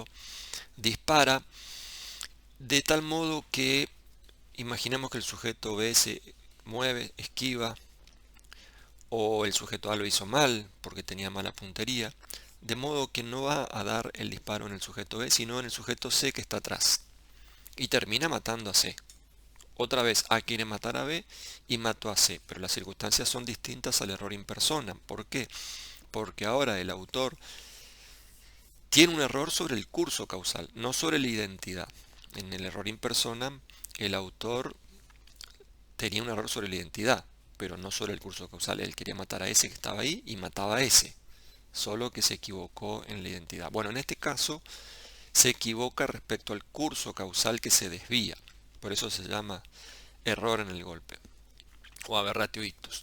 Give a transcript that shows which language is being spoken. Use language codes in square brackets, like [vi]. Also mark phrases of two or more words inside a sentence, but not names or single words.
[es] Dispara de tal modo que imaginemos que el sujeto B se mueve, esquiva, o el sujeto A lo hizo mal porque tenía mala puntería, de modo que no va a dar el disparo en el sujeto B, sino en el sujeto C que está atrás. Y termina matando a C. Otra vez A quiere matar a B y mató a C, pero las circunstancias son distintas al [la] error in personam. [es] ¿Por qué? Porque ahora el autor tiene un error sobre el curso causal, no sobre la identidad. En el [la] error in personam, [es] el autor tenía un error sobre la identidad, pero no sobre el curso causal. Él quería matar a ese que estaba ahí y mataba a ese, solo que se equivocó en la identidad. Bueno, en este caso se equivoca respecto al curso causal que se desvía. Por eso se llama error en el golpe o [la] aberratio ictus.